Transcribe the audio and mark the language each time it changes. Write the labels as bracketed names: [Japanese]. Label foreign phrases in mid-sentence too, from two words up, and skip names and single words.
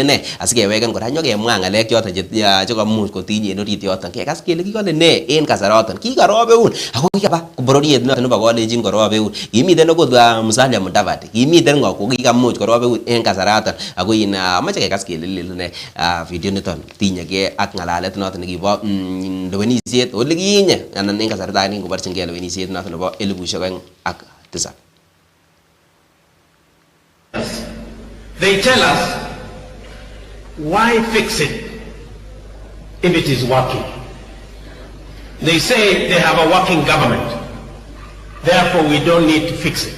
[Kalenjin] ne asikeweken kora nyokemwa ngalek choton chekamuch kotinye en orit yoton kekas kele kikole ne en kasaraton kikarobeun ako kikaba bororiet noton nebo kolenjin korobeun kimiten okot Musalia Mudavadi kimiten ngo ko kikamuch korobeun en kasaraton ako amache kekas kele lele ne video niton tinyegei ak ngalalet noton nekibo lewenisiet olikinye anan en kasarta age ngoborchingei lewenisiet noton nebo 2007. [English] They tell us, why fix it if it is working? They say they have a working government, therefore we don't need to fix it.